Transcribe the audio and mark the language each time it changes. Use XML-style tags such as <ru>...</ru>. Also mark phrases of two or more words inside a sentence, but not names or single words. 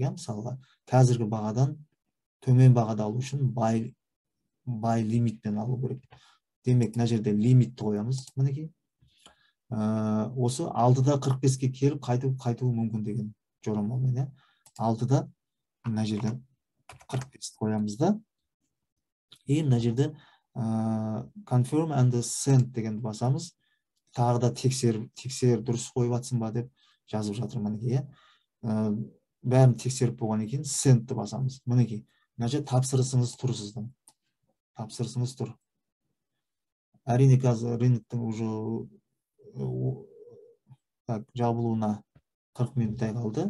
<kk>Мысалға, қазіргі бағадан төмен бағада алу үшін buy лимитпен алу керек. Демек, мына жерде лимитті қоямыз. Мінекей. Осы 6-да 45-ке келіп қайтуы мүмкін деген жорамалмен. 6-да мына жерде 45 қоямыз да. Мына жерде</kk> <en>confirm and send</en> <kk>деген басамыз. Тағы да тексер дұрыс қойып атсын ба деп жазып жатыр. Мінекей. Бәрін тексеріп болғаннан кейін sendті басамыз. Мінекей. Мына жерде тапсырысыңыз тұр сіздің. Тапсырысыңыз тұр. Әрине қазір рыноктың уже жабылуына 40 минуттай қалды.</kk>